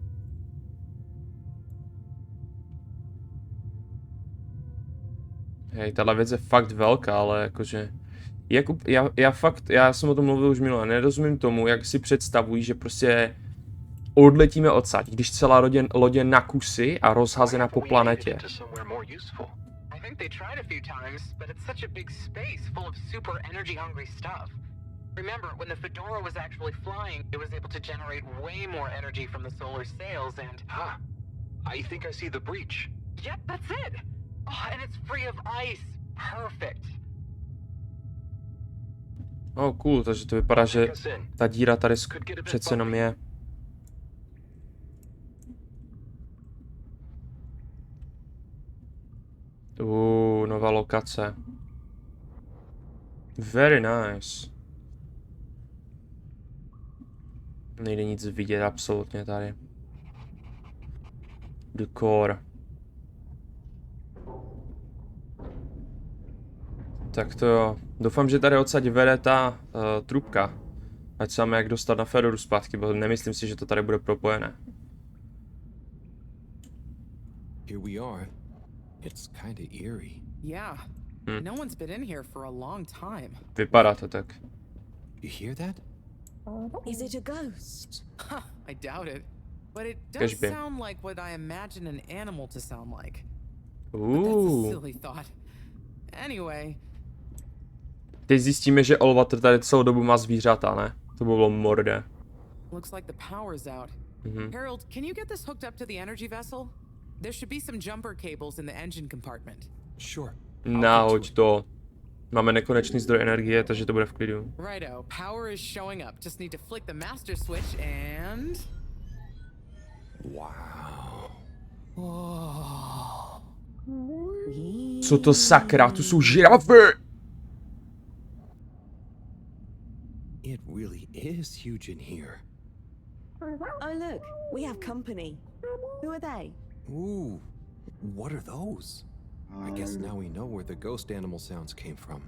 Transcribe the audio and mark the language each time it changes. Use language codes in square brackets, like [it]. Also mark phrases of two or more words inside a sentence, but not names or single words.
[cs] Hej, tahle věc je fakt velká, ale jakože... Já jsem o tom mluvil už minule, nerozumím tomu, jak si představují, že prostě odletíme odsaď, když celá loď je na kusy a rozhazena po planetě. [en] They tried a few times, but it's such a big space full of super energy hungry stuff. Remember, when the Fedora was actually flying, it was able to generate way more energy from the solar sails and... I think I see the breach. Yep, that's it! Oh, and it's free of ice. Perfect. Oh, cool, [cs] takže to vypadá, že ta díra tady přece jenom je. Nová lokace. [en] Very nice. [cs] Nejde nic vidět absolutně tady. [en] The core. [cs] Tak to jo. Doufám, že tady odsaď vede ta trubka. Ať se máme jak dostat na Fedoru zpátky, protože nemyslím si, že to tady bude propojené. [en] Here we are. It's kind of eerie. Yeah. No one's been in here for a long time. [cs] Vypadá to tak. [en] You hear that? Is it a ghost? I doubt it. But it does Keşke. sound like what I imagine an animal to sound like. But Ooh. that's a silly thought. Anyway. [cs] Teď zjistíme, že Alazter tady celou dobu má zvířata, ne? To by bylo mordé. [en] Looks like the power's out. Harold, can you get this hooked up to the energy vessel? There should be some jumper cables in the engine compartment. Sure. [cs] Nahoď to. Máme nekonečný zdroj energie, takže to bude v klidu. [en] Righto, power is showing up. Just need to flick the master switch and... Wow. Whoa. [cs] Co to sakra? Tu jsou žirafy! [en] It really is huge in here. Oh, look, we have company. Who are they? Ooh, what are those? I guess now we know where the ghost animal sounds came from.